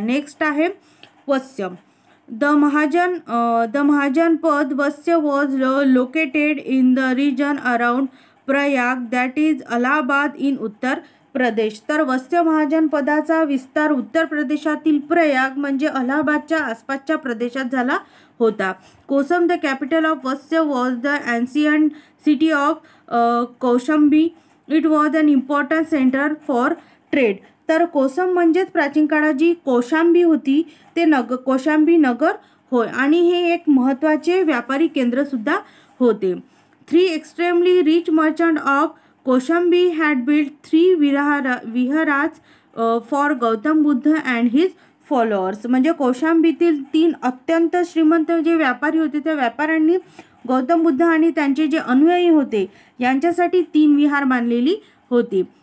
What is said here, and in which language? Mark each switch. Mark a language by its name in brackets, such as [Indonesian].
[Marathi] Next आहे [English] Vatsa. The mahajanapada Vatsa was located in the region around Prayag that is Allahabad in Uttar Pradesh. [Marathi] तर वत्स्य महाजनपदाचा विस्तार उत्तर प्रदेशातील प्रयाग म्हणजे अलाहाबादच्या आसपासच्या प्रदेशात झाला होता. [English] Kosam the capital of Vatsa was the ancient city of Kaushambi. It was an important centre for trade. [Marathi] तर कोसम म्हणजेच प्राचीन काळात जी कौशांबी होती ते कौशांबी नगर होय आणि हे एक महत्त्वाचे व्यापारी केंद्र सुद्धा होते. [English] 3 extremely rich merchant of Koshambi had built 3 viharas for Gautam Buddha and his followers. [Marathi] म्हणजे कौशांबीतील 3 अत्यंत श्रीमंत जे व्यापारी होते त्या व्यापाऱ्यांनी गौतम बुद्ध आणि त्यांचे जे अनुयायी होते यांच्यासाठी 3 विहार बांधलेली होती.